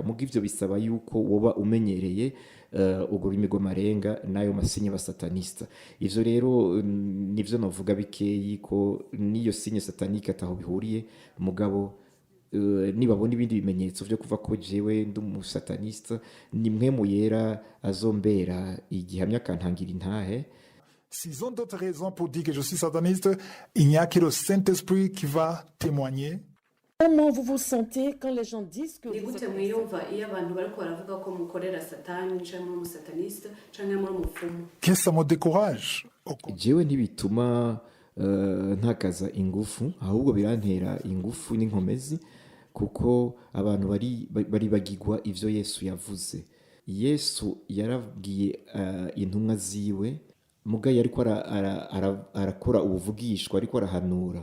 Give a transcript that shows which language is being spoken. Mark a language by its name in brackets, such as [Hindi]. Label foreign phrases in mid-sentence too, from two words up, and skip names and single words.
[Rundi] Mugo ivyo bisaba yuko woba umenyereye urwo rurimi rw'amarenga nayo masinya abasatanista. Ivyo rero nivyo novuga bikeyi ko niyo sinya satanike ataho bihuriye, mugabo nibabona ibindi bimenyetso vyo kuva ko jewe ndi umusatanista, ni mwe mu yera azombera igihamya kantangira intahe. [French] S'ils ont d'autres raisons pour dire que je suis sataniste, il n'y a que le Saint-Esprit qui va témoigner. Comment vous vous sentez quand les gens disent que [Rundi] ni [French] vous [Rundi] gute [French] êtes [Rundi] mwiyumva iyo abantu bariko baravuga ko mukorera satani canke muri umusatanista canke muri umupfumu? [French] Que ça me décourage. [Rundi] Jewe ntibituma ntakaza ingufu, ahubwo birantera ingufu n'inkomezi, kuko abantu bari bagigwa ivyo Yesu yavuze. Yesu yarabwiye intumwa ziwe, muga yariko arakora ubuvugishwa, ariko arahanura.